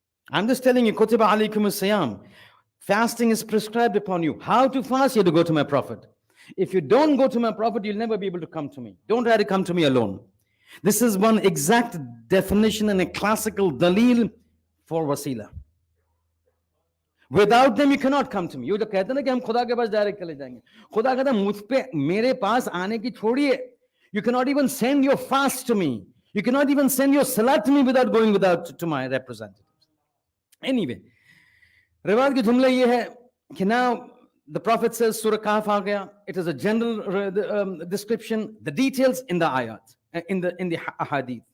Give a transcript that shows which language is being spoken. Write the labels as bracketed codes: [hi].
[en] I'm just telling you, [ar] kutiba alaykum as-siyam. [en] Fasting is prescribed upon you. How to fast? You have to go to my Prophet. If you don't go to my Prophet, you'll never be able to come to me. Don't try to come to me alone. This is one exact definition and a classical dalil for wasila. Without them, you cannot come to me. [hi] You जो कहते हैं ना कि हम खुदा के पास direct चले जाएंगे. खुदा कहता है मुझ पे मेरे पास आने की छोड़िए. [en] You cannot even send your fast to me. You cannot even send your salat to me without going to my representatives. Anyway, [hi] riwayat की jumla ये है कि [en] now the Prophet says Surah Kahf [hi] aa gaya. [en] It is a general description. The details in the ayat, in the ahadith.